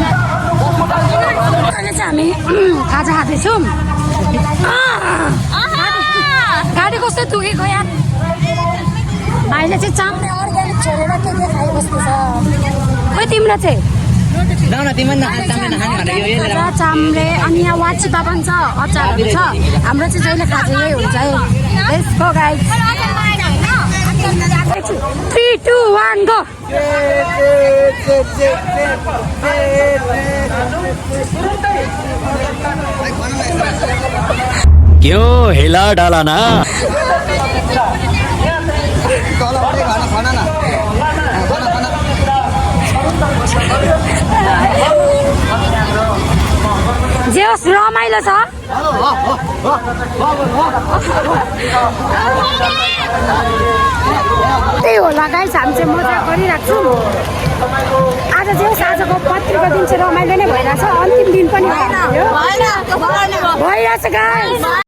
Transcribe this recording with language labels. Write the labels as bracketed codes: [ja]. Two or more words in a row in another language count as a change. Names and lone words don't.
[ne] अहिले चाहिँ हामी खाजा खाँदैछौँ गाडी कस्तो दुखेको यार भाइले चाहिँ चाम्रे अर्ग्यानिक छोडेर के खाइबस्नु छ खोइ तिम्रो चाहिँ चाम्रे अनि यहाँ वाचिपा पनि छ अचारहरू छ हाम्रो चाहिँ जहिले खाजा यही हुन्छ है यसको गाइस 3, 2, 1 1 गो [hi] क्यों हिला डाला ना [ne] जे होस् रमाइलो छ त्यही होला गाइस हामी चाहिँ मजा गरिरहेको छु आज जे होस् आजको पत्रिका दिन चाहिँ रमाइलो नै भइरहेछ अन्तिम दिन पनि भइरहेछ गाइस